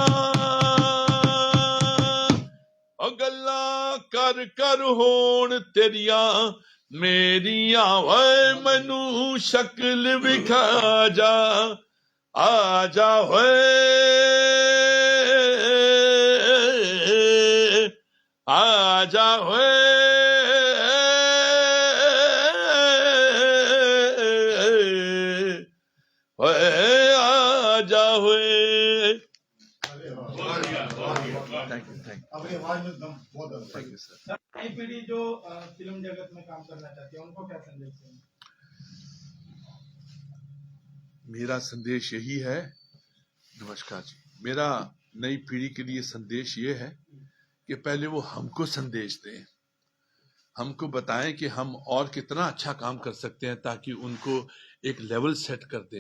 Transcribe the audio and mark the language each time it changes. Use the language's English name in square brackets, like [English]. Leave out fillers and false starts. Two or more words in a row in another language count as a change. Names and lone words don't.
[Punjabi] ਗੱਲਾਂ ਕਰ ਕਰ ਹੋਣ ਤੇਰੀਆਂ ਮੇਰੀਆਂ ਓਏ ਮੈਨੂੰ ਸ਼ਕਲ ਵਿਖਾ ਜਾ, ਆ ਜਾ ਓਏ ਆ ਜਾ ਓਏ ਆ ਜਾ ਓਏ। [English] thank you, thank [Hindi] अपनी आवाज में दम बहुत [English] you, thank you sir. [Hindi] नई पीढ़ी जो फिल्म जगत में काम करना चाहती है उनको क्या संदेश देंगे? मेरा संदेश यही है, नमस्कार जी, मेरा नई पीढ़ी के लिए संदेश ये है कि पहले वो हमको संदेश दें, हमको बताएं कि हम और कितना अच्छा काम कर सकते हैं ताकि उनको एक [English] level set [Hindi] कर दें।